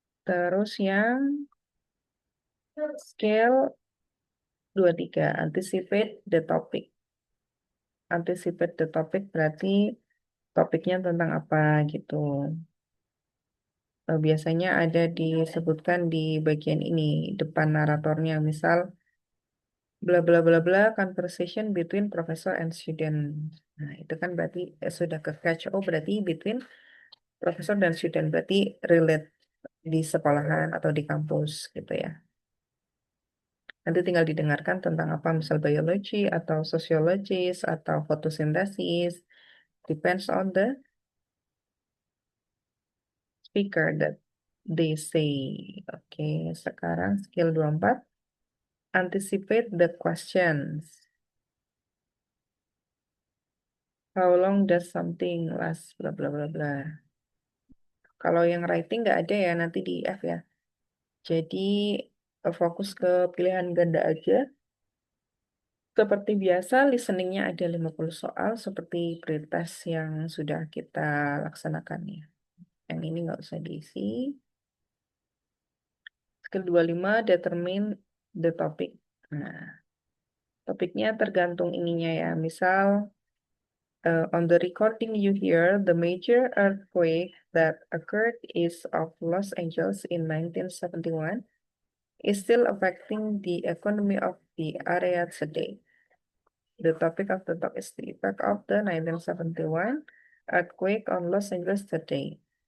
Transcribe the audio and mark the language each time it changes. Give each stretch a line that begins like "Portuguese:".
Indonesian: Terus yang skill 23, anticipate the topic. Anticipate the topic berarti topiknya tentang apa gitu. Biasanya ada disebutkan di bagian ini, depan naratornya.
English: Misal, bla bla bla bla, conversation between professor and student.
Indonesian: Nah, itu kan berarti sudah ke catch. Oh, berarti between profesor dan student. Berarti relate di sekolahan atau di kampus gitu ya. Nanti tinggal didengarkan tentang apa, misal biologi atau sosiologis atau fotosintesis.
English: Depends on the speaker that they say.
Indonesian: Oke, sekarang skill 24.
English: Anticipate the questions. How long does something last?
Indonesian: Bla bla bla bla. Kalau yang writing nggak ada ya, nanti di F ya. Jadi fokus ke pilihan ganda aja. Seperti biasa, listeningnya ada 50 soal seperti pretest yang sudah kita laksanakan ya. Yang ini nggak usah diisi. Skill 25, determine the topic. Nah, topiknya tergantung ininya ya.
English: Misal, on the recording you hear, the major earthquake that occurred east of Los Angeles in 1971 is still affecting the economy of the area today. The topic of the talk is the effect of the 1971 earthquake on Los Angeles today.